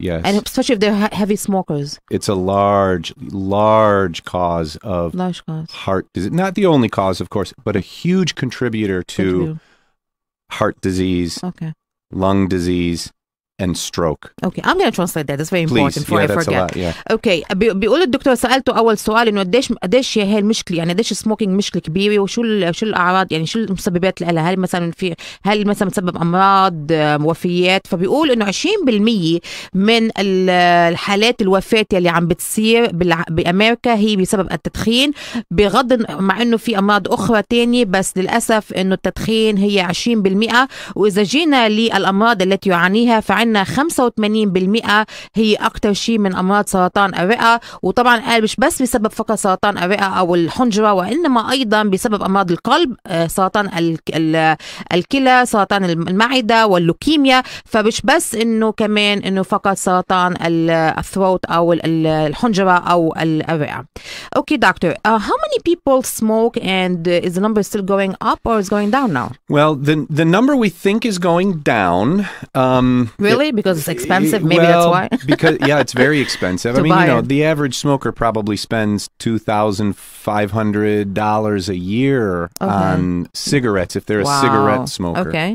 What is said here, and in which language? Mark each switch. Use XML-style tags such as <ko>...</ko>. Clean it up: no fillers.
<en>And especially if they're heavy smokers. It's a large cause of heart disease. Not the only cause, of course, but a huge contributor to heart disease, lung disease, and stroke. Okay, I'm going to translate that. That's very important before I forget. Yeah.</en> <ar>Okay, بيقول الدكتور سألته أول سؤال إنه قديش هي المشكلة، يعني قديش السموكينج مشكلة كبيرة، وشو الأعراض، يعني شو المسببات لها، هل مثلا تسبب أمراض، وفيات. فبيقول إنه 20% من الحالات الوفاة اللي عم بتصير بأمريكا هي بسبب التدخين، بغض مع إنه في أمراض أخرى تانية، بس للأسف إنه التدخين هي 20%. وإذا جينا للأمراض التي يعانيها فعندنا 85% هي أكتر شيء من أمراض سرطان الرئة. وطبعا قال مش بس بسبب فقط سرطان الرئة أو الحنجرة، وإنما أيضا بسبب أمراض القلب، سرطان الكلى، سرطان المعدة واللوكيميا. فمش بس إنه كمان إنه فقط سرطان الثروت أو الحنجرة أو الرئة.</ar> <en>Okay, doctor, how many people smoke, and is the number still going up or is going down now? Well, the number we think is going down. Really? Because it's expensive? Maybe that's why? Because it's very expensive. I mean, the average smoker probably spends $2,500 a year on cigarettes if they're a cigarette smoker.</en>